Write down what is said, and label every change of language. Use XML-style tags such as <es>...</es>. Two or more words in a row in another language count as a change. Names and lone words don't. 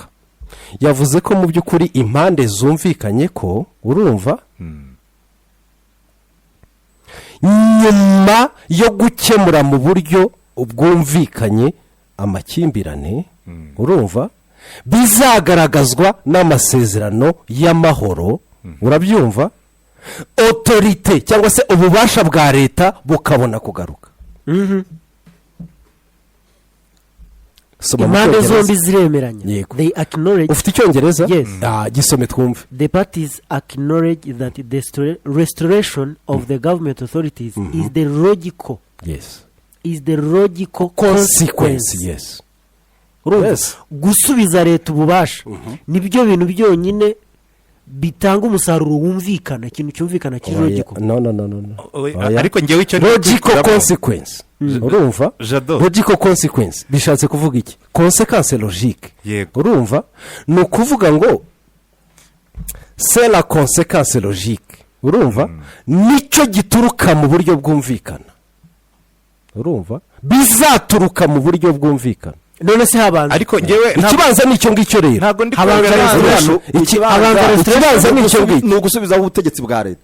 <rw>Yavuze ko mu by'ukuri impande zumvikanye ko, urumva, nyuma yo gukemura mu buryo bwumvikanye amakimbirane, urumva, bizagaragazwa n'amasezerano y'amahoro. Urabyumva? Autorité cyangwa se ububasha bwa leta bukabona kugaruka. Impande zombi ziremeranya.</rw> <en>They acknowledge.</en> <rw>Ufite icyongereza?</rw> <en>Yes.</en> <rw>Gisome twumve.</rw> <en>The parties acknowledge that the restoration of the government authorities is the logical. Yes. Is the logical consequence. Yes. Yes.</en> <rw>Gusubiza leta ububasha nibyo bintu byonyine bitanga umusaruro wumvikana, ikintu cyumvikana kiri logical.</rw> <en>No.</en> <rw>Ariko ngewe icyo</rw> <en>logical consequence. Urumva? Logical consequence</en> <rw>bishatse kuvuga iki?</rw> <fr>Consequence logique.</fr> <rw>Urumva? Ni ukuvuga ngo</rw> <fr>c'est la conséquence logique.</fr> <rw>Urumva? Nicyo gituruka mu buryo bwumvikana. Urumva? Bizaturuka mu buryo bwumvikana. none se habanza ariko ngewe ikibanza ni icyo ngicyo rero ntabwo ndi Habanza kugaragaza restoration. ikibanza ni icyo ngicyo ni ugusubizaho ubutegetsi bwa leta.</rw>